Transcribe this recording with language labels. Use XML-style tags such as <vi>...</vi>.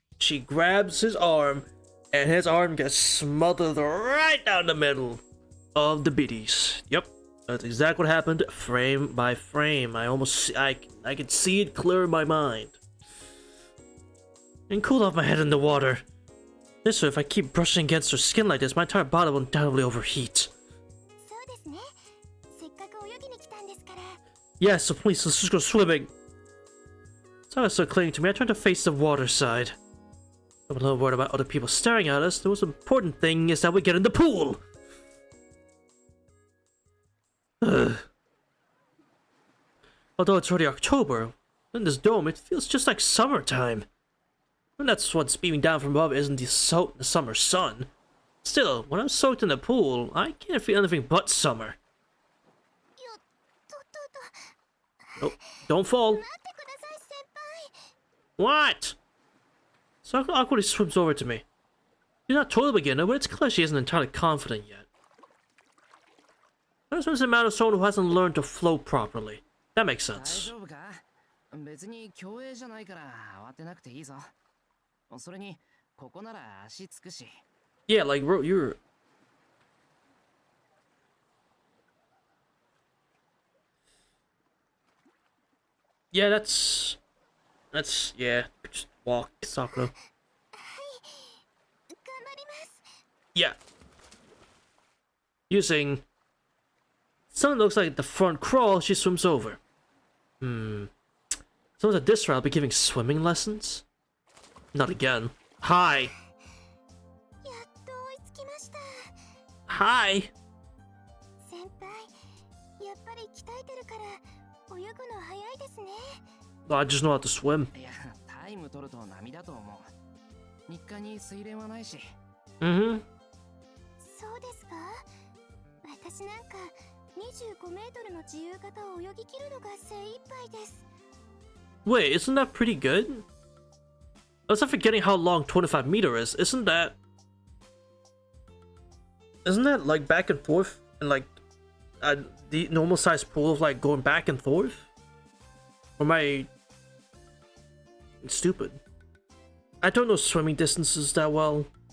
<en>She grabs his arm, and his arm gets smothered right down the middle of the biddies. Yep. That's exactly what happened, frame by frame. I can see it clear in my mind. And cool off my head in the water. This way, if I keep brushing against her skin like this, my entire body will undoubtedly overheat.</en> <ja>そうですね。せっかく泳ぎに来たんですから。</ja> <en>Yeah, so please, let's just go swimming. So I was so clinging to me, I turned to face the water side. I'm a little worried about other people staring at us. The most important thing is that we get in the pool. Ugh. Although it's already October, in this dome it feels just like summertime. And that's what's beaming down from above isn't the summer sun. Still, when I'm soaked in the pool, I can't feel anything but summer.</en> <ja>よっとっとっと。</ja> <en>Nope, don't fall.</en> <ja>待ってください、先輩。</ja> <en>What? Sakura awkwardly swims over to me. She's not totally a beginner, but it's clear she isn't entirely confident yet. That seems a matter of someone who hasn't learned to float properly. That makes</en> <ja>大</ja> <en>sense.</en> <ja>丈夫か？別に競泳じゃないから慌てなくていいぞ。それにここなら足つくし。</ja> <en>Yeah, like, bro, you're... Yeah, that's... yeah, just walk, Sakura.</en> <ja>頑張ります。</ja> <en>Yeah. Using something that looks like the front crawl, she swims over. Someone's at this route, I'll be giving swimming lessons? Not again. Hi.</en> <ja>やっと追いつきました。</ja> <en>Hi.</en> <ja>先輩、やっぱり鍛えてるから泳ぐの早いですね。</ja> <en>I just know how to swim.</en> <ja>いや、タイム取ると波だと思う。日課に水練はないし。 Mm-hmm. そうですか？私なんか25メートルの自由形を泳ぎ切るのが精一杯です。</ja> <en>Wait, isn't that pretty good? I was forgetting how long 25 meter is. Isn't that like back and forth and like the normal size pool of like going back and forth? Or am I stupid? I don't know swimming distances that well.</en>